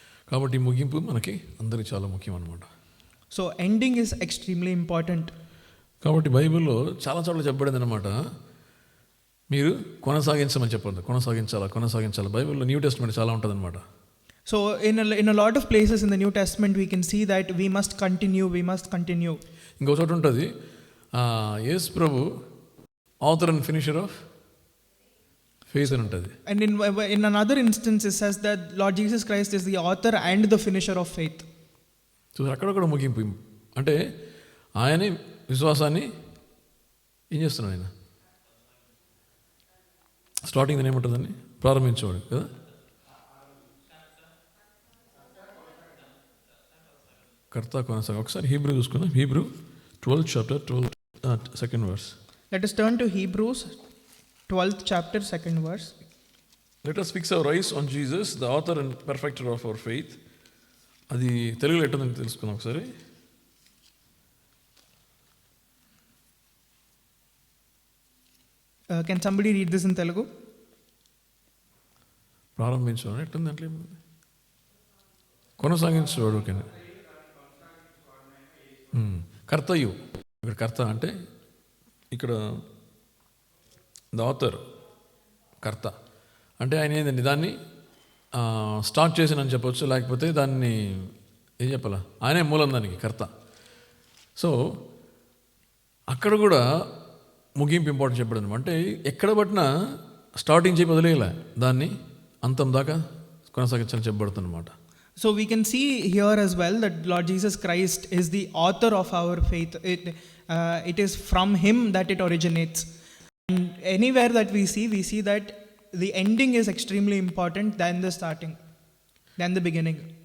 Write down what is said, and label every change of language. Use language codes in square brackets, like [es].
[te] కాబట్టి ముగింపు మనకి అందరికి చాలా ముఖ్యం అన్నమాట. [en] So ending is extremely important. [te] కాబట్టి బైబిల్లో చాలా చోట్ల చెప్పబడింది అనమాట, మీరు కొనసాగించమని చెప్పండి, కొనసాగించాలా. బైబిల్లో న్యూ టెస్ట్మెంట్ చాలా ఉంటుంది అనమాట. [en] So in a lot of places in the New Testament we can see that we must continue. [te] ఇంకో చోట ఉంటుంది, యేసు ప్రభు [en] author and finisher of faith [te] అని ఉంటుంది. [en] And in another instance it says that Lord Jesus Christ is the author and the finisher of faith. [te] So అక్కడ కూడా ముగింపు అంటే ఆయనే విశ్వాసాన్ని ఏం చేస్తున్నాడు, ఆయన స్టార్టింగ్ ఏముంటుందని ప్రారంభించేవాడు కదా. కర్త కొనసాగ. ఒకసారి హీబ్రూ చూసుకున్నాం, Hebrew 12th chapter 2nd verse. [en] Let us turn to Hebrews 12th chapter 2nd verse. Let us fix our eyes on Jesus, the author and perfecter of our faith. [te] అది తెలుగులో ఎట్టుందని తెలుసుకుందాం ఒకసారి. [en] Can somebody read this in Telugu? [te] ప్రారంభించడం ఎట్టుంది అంటే కొనసాగించేవాడు. Okay, కర్తయు. ఇక్కడ కర్త అంటే ఇక్కడ ద ఆథర్, కర్త అంటే ఆయన ఏంటండి, దాన్ని స్టార్ట్ చేసినని చెప్పొచ్చు, లేకపోతే దాన్ని ఏం చెప్పాలా, ఆయనే మూలం దానికి కర్త. సో అక్కడ కూడా ముగింపు ఇంపార్టెంట్ చెప్పడం అంటే ఎక్కడ పట్టినా స్టార్టింగ్ చెప్పి వదిలేయలే, దాన్ని అంతం దాకా కొనసాగించాలని చెప్పబడుతుంది అనమాట. [en] So we can see here as well that Lord Jesus Christ is the author of our faith. It is from him that it originates. And anywhere that we see that the ending is extremely important than the starting, than the beginning.